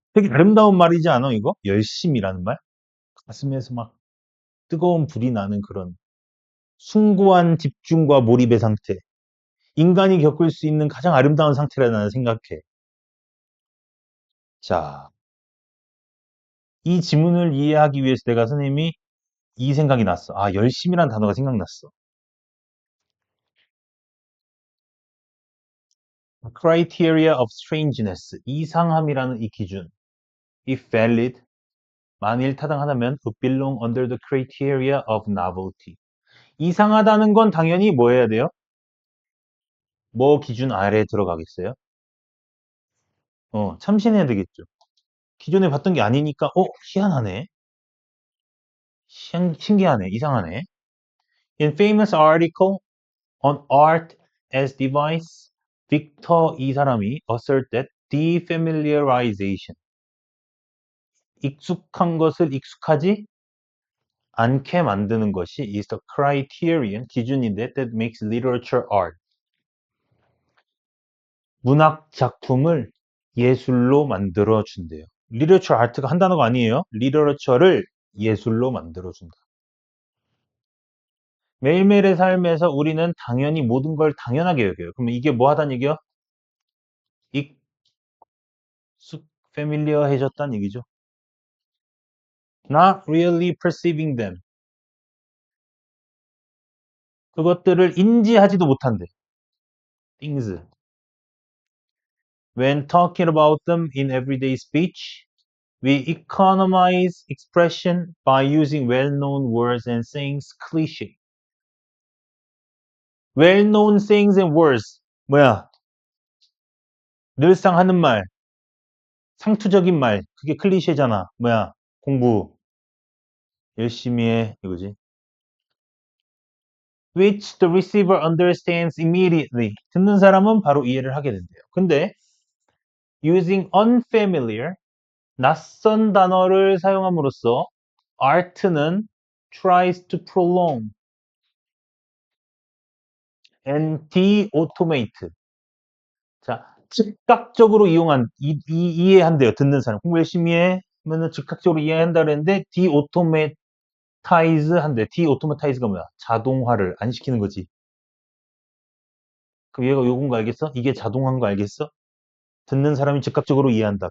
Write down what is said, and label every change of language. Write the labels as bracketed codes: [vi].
[ko] 되게 아름다운 말이지 않아, 이거? 열심이라는 말? 가슴에서 막 뜨거운 불이 나는 그런 숭고한 집중과 몰입의 상태. 인간이 겪을 수 있는 가장 아름다운 상태라 나는 생각해. 자, 이 지문을 이해하기 위해서 내가 선생님이 이 생각이 났어. 열심이란 단어가 생각났어. [en] criteria of strangeness. [ko] 이상함이라는 이 기준. [en] if valid, [ko] 만일 타당하다면 [en] would belong under the criteria of novelty. [ko] 이상하다는 건 당연히 뭐 해야 돼요? 뭐 기준 아래에 들어가겠어요? 참신해야 되겠죠. 기존에 봤던 게 아니니까, 희한하네. 신기하네. 이상하네. [en] In famous article on art as device, [ko] 빅터 이 사람이 [en] assert that defamiliarization. [ko] 익숙한 것을 익숙하지 않게 만드는 것이 [en] is the criterion, [ko] 기준인데 [en] that makes literature art. [ko] 문학 작품을 예술로 만들어 준대요. literature art가 한 단어가 아니에요. literature를 예술로 만들어 준다. 매일매일의 삶에서 우리는 당연히 모든 걸 당연하게 여겨요. 그러면 이게 뭐 하다는 얘기야? 익숙, familiar해졌다는 얘기죠. [en] Not really perceiving them. [ko] 그것들을 인지하지도 못한대. [en] things. When talking about them in everyday speech, we economize expression by using well-known words and sayings cliche. Well-known sayings and words. [ko] 뭐야? 늘상 하는 말, 상투적인 말. 그게 클리셰잖아. 뭐야? 공부 열심히 해. 이거지. [en] Which the receiver understands immediately. [ko] 듣는 사람은 바로 이해를 하게 된대요. 근데 [en] using unfamiliar, [ko] 낯선 단어를 사용함으로써 [en] art는 tries to prolong and de-automate. [ko] 자, 즉각적으로 이해한대요. 듣는 사람. 공부 열심히 해. 하면은 즉각적으로 이해한다 그랬는데 de-automate automatize 한대. de-automatize가 뭐야? 자동화를 안 시키는 거지. 그럼 얘가 요건 거 알겠어? 이게 자동화인 거 알겠어? 듣는 사람이 즉각적으로 이해한다.